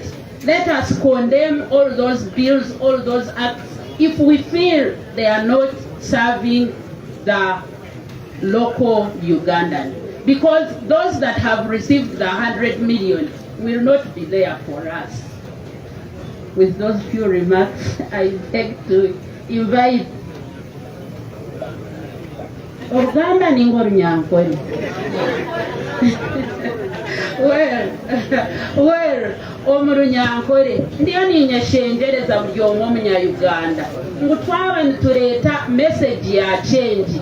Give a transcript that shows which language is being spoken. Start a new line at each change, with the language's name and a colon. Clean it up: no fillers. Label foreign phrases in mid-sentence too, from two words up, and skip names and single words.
English: Let us condemn all those bills, all those acts, if we feel they are not serving the local Ugandan. Because those that have received the 100 million will not be there for us. with those few remarks, I beg to invite Organda Ningornyankori.
Nyankole: Well, Omurunyankore, ndiyo ninyeshengereza buli omu Omunya-Uganda. Ngu twaba nituleeta message ya change.